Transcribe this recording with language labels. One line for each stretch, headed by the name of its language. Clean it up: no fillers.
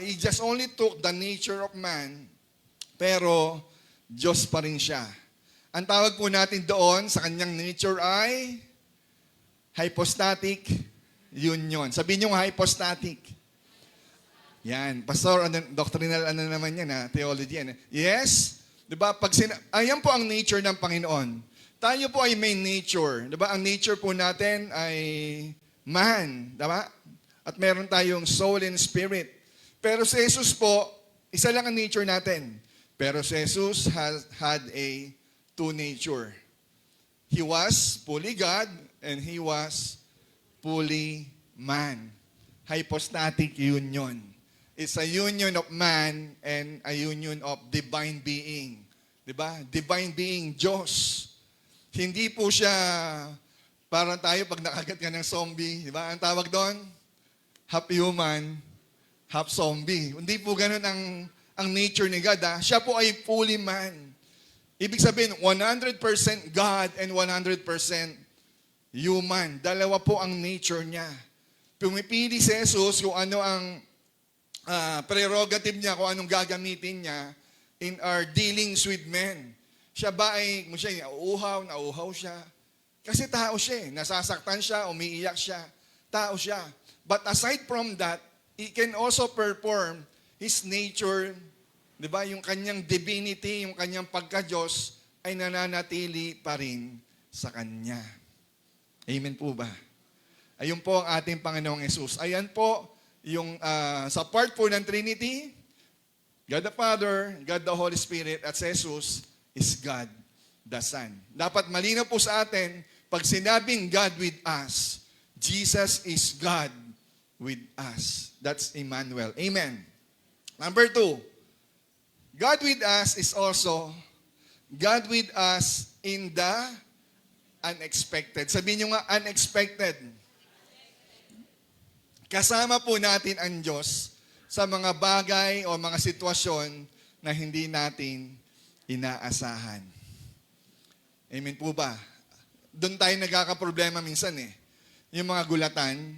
English: He just only took the nature of man,
Filipino: pero Diyos pa rin siya. Ang tawag po natin doon sa kanyang nature ay hypostatic union. Sabihin niyo hypostatic. Yan. Pastor, doctrinal naman yan, theology yan. Yes? Diba? Ayan po ang nature ng Panginoon. Tayo po ay may nature. Diba? Ang nature po natin ay man. Diba? At meron tayong
English: soul and spirit.
Filipino: Pero si Jesus po, isa lang ang nature natin.
English: Pero si Jesus had a two nature. He was fully God and He was fully man. Hypostatic union. It's a union of man and a union of divine being.
Filipino: Diba? Divine being, Diyos. Hindi po siya parang tayo pag nakagat ka ng zombie. Diba? Ang tawag doon, half human, half zombie. Hindi po ganun ang nature ni God. Siya po ay
English: fully man.
Filipino: Ibig sabihin,
English: 100% God and 100% human.
Filipino: Dalawa po ang nature niya. Pumipili si Jesus kung ano ang prerogative niya, kung anong gagamitin niya
English: in our dealings with men.
Filipino: Siya ba ay, kung siya nauuhaw siya. Kasi tao siya eh. Nasasaktan siya, umiiyak siya. Tao siya.
English: But aside from that, He can also perform His nature.
Filipino: Diba? Yung kanyang divinity, yung kanyang pagka-Diyos ay nananatili pa rin sa Kanya. Amen po ba? Ayun po ang ating Panginoong Yesus. Ayan po yung sa part po ng Trinity, God the Father, God the Holy Spirit, at si Jesus
English: is God the Son.
Filipino: Dapat malinaw po sa atin, pag sinabing
English: God with us, Jesus is God with us. That's Emmanuel. Amen. Number 2, God with us is also God with us in the unexpected.
Filipino: Sabihin nyo nga, unexpected. Kasama po natin ang Diyos sa mga bagay o mga sitwasyon na hindi natin inaasahan. Amen po ba? Doon tayo nagkakaproblema minsan eh. Yung mga gulatan.